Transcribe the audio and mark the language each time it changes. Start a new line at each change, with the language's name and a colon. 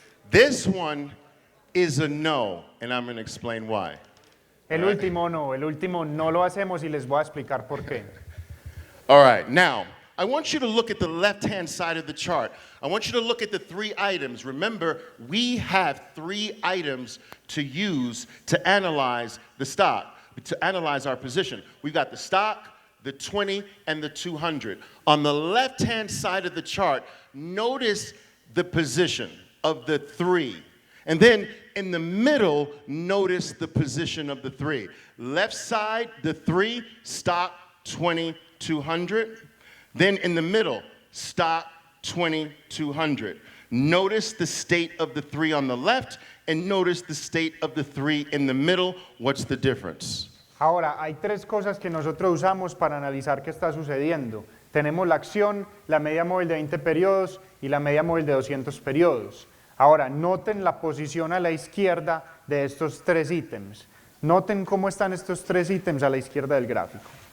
English: This one is a no, and I'm going to explain why.
Spanish: El último no lo hacemos y les voy a explicar por qué.
English: All right, now, I want you to look at the left-hand side of the chart. I want you to look at the 3 items. Remember, we have 3 items to use to analyze the stock, to analyze our position. We've got the stock, the 20, and the 200. On the left-hand side of the chart, notice the position of the 3. And then in the middle, notice the position of the 3. Left side, the 3, stock, 20, 200. Then in the middle, stock, 20, 200. Notice the state of the 3 on the left, and notice the state of the 3 in the middle. What's the difference?
Spanish: Ahora, hay 3 cosas que nosotros usamos para analizar qué está sucediendo. Tenemos la acción, la media móvil de 20 periodos y la media móvil de 200 periodos. Ahora, noten la posición a la izquierda de estos 3 ítems. Noten cómo están estos 3 ítems a la izquierda del gráfico.